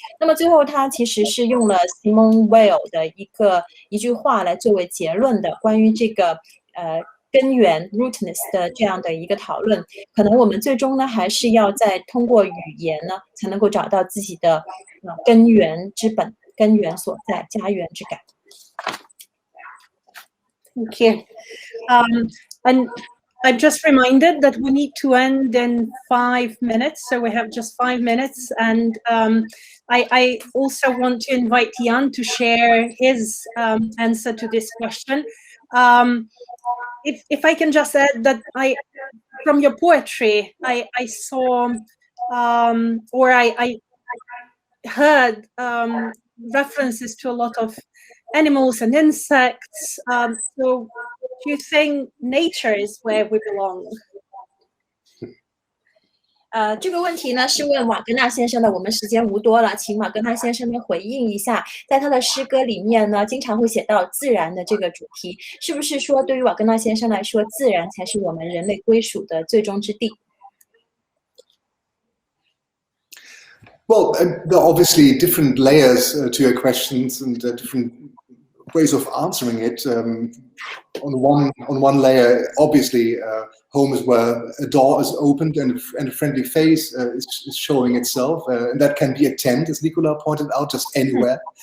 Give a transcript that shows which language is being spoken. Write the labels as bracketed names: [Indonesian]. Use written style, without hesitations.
[Chinese] 那么最后，他其实是用了 Simone Weil 的一句话来作为结论的，关于这个根源 rootness 的这样的一个讨论。可能我们最终呢，还是要再通过语言呢，才能够找到自己的根源之本、根源所在、家园之感。 [English] Thank you. And I'm just reminded that we need to end in 5 minutes, so we have just 5 minutes. And I also want to invite Jan to share his answer to this question. If I can just add that from your poetry, I saw or I heard references to a lot of animals and insects. So do you think nature is where we belong? [Chinese] 这个问题呢是问瓦格纳先生的，我们时间无多了，请瓦格纳先生呢回应一下，在他的诗歌里面呢，经常会写到自然的这个主题，是不是说对于瓦格纳先生来说，自然才是我们人类归属的最终之地？ [English] Well, there are obviously different layers to your questions and different ways of answering it. On one layer, obviously, home is where a door is opened and a friendly face is showing itself, and that can be a tent, as Nicola pointed out, just anywhere.